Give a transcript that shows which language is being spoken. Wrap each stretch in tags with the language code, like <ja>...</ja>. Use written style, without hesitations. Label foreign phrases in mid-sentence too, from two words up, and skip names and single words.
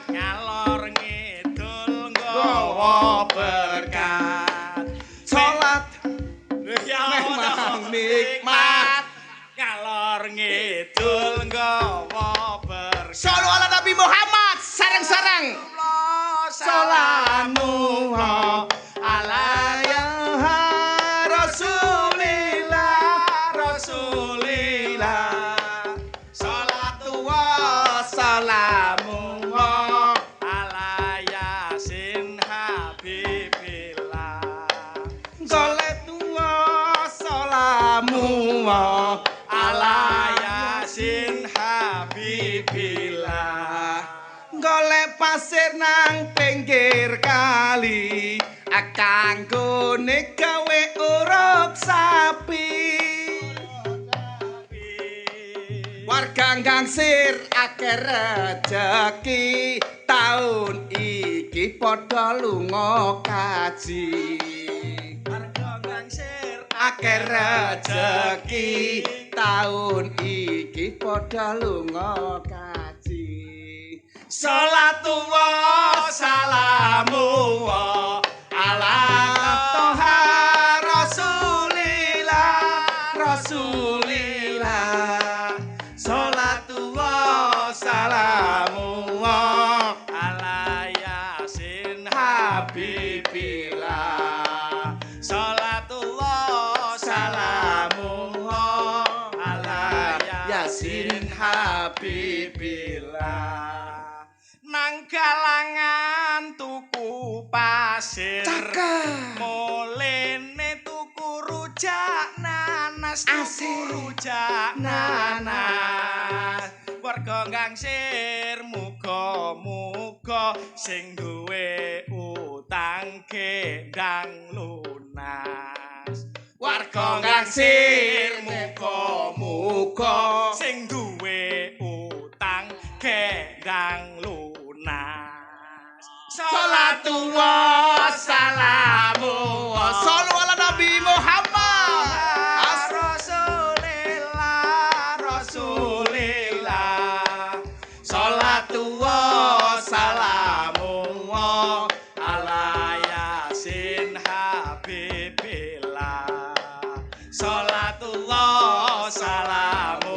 <jv>Ngalor ngidul nggawa berkat, salat memang nikmat, Ngalor ngidul nggawa berkat. sholawat ala Nabi Muhammad sareng-sareng.</jv> <ar>سلام على يا رسول الله. صلاة وسلام على يس حبيب الله. صلاة وسلام على يس حبيب الله.</ar> <jv>golek pasir nang pinggir kali kanggone gawe urup sapi. Warga Gangsir akeh rejeki taun iki padha lunga kaji. Akeh rejeki taun iki padha lunga kaji.</jv> <ar>صلاة وسلام وعلى طه رسول الله. صلاة وسلام و على يس حبيب الله. صلاة الله سلام على يس يس حبيب الله.</ar> <jv>Nang galangan tuku pasir, Cakep. molene tuku rujak nanas, Asik. tuku rujak nanas. Warga Gangsir muga-muga sing duwe utang gendang lunas. Warga Gangsir muga-muga sing duwe utang gendang lunas.</jv> <ar>صلاة وسلام وصلوا على النبي محمد. رسول الله. صلاة وسلام و على يس حبيب الله. صلاة الله سلام</ar>